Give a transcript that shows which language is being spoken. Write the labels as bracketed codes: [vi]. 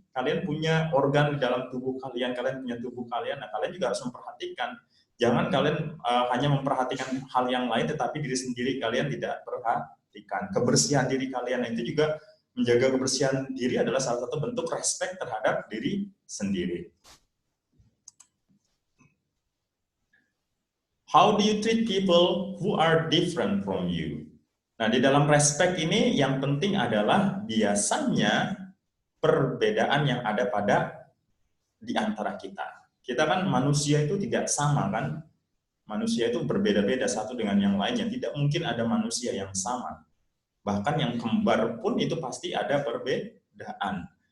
[id] Kalian punya organ di dalam tubuh kalian, kalian punya tubuh kalian, nah kalian juga harus memperhatikan. Jangan kalian hanya memperhatikan hal yang lain, tetapi diri sendiri kalian tidak perhatikan. Kebersihan diri kalian, itu juga menjaga kebersihan diri adalah salah satu bentuk respect terhadap diri sendiri. [en] How do you treat people who are different from you? [id] Nah, di dalam respect ini yang penting adalah biasanya perbedaan yang ada pada di antara kita. Kita kan manusia itu tidak sama kan? Manusia itu berbeda-beda satu dengan yang lainnya. Tidak mungkin ada manusia yang sama. Bahkan yang kembar pun itu pasti ada perbedaan.